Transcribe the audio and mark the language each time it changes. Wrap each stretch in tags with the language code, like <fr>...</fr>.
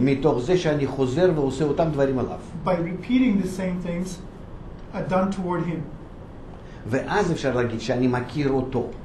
<he>מתוך זה שאני חוזר ועושה אותם דברים עליו.</he> <en>By repeating the same things done toward Him.</en> <he>ואז אפשר להגיד שאני מכיר אותו.</he>